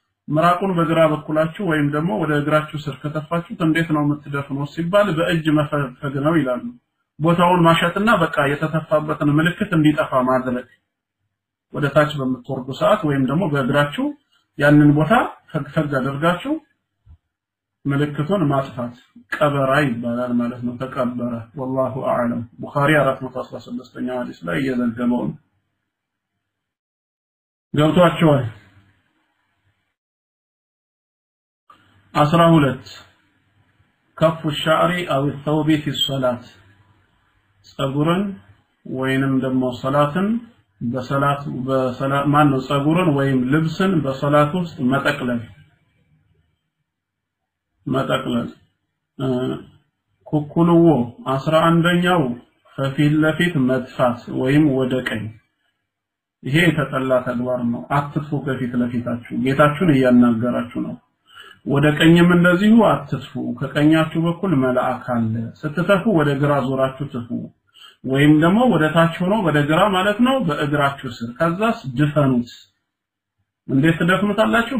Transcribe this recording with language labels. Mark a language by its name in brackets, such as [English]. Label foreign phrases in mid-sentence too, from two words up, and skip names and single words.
[Amharic] ምራቁን በግራ በኩላችሁ ወይም ደግሞ ወደ እግራችሁ ስር ከተፋችሁት እንዴት ነው የምትደፍኑት ሲባል በእጅ መፈግፈግ ነው ይላሉ። ቦታውን ማሸትና በቃ የተተፋበትን ምልክት እንዲጠፋ ማድረግ ወደ ታች በምትወርዱ ሰዓት ወይም ደግሞ በእግራችሁ ያንን ቦታ ፈግፈግ አድርጋችሁ ምልክቱን ማጥፋት ቀበራ ይባላል ማለት ነው። ተቀበረ [Arabic] والله اعلم [Amharic] ቡኻሪ 416ኛው ሐዲስ ላይ እየዘገበው ነው። ገብቷችኋል? 12 [Arabic] كف الشعر او الثوب في الصلاه [Amharic] ጸጉርን ወይንም ደግሞ ሶላትን በሰላት ማን ነው ጸጉርን ወይም ልብስን በሶላት ውስጥ መጠቅለል ኩኩልዎ 11ኛው ከፊት ለፊት መጥፋት ወይም ወደ ቀኝ ይሄ የተጠላ ተግባር ነው። አትጥፉ ከፊት ለፊታችሁ ጌታችሁን እያናገራችሁ ነው። ወደ ቀኝም እንደዚሁ አትጥፉ ከቀኛችሁ በኩል መልአክ አለ። ስትተፉ ወደ ግራ ዞራችሁ ትፉ ወይም ደግሞ ወደ ታች ሆኖ ወደ ግራ ማለት ነው በእግራችሁ ስር ከዛስ ድፈኑት። እንዴት ትደፍኑታላችሁ?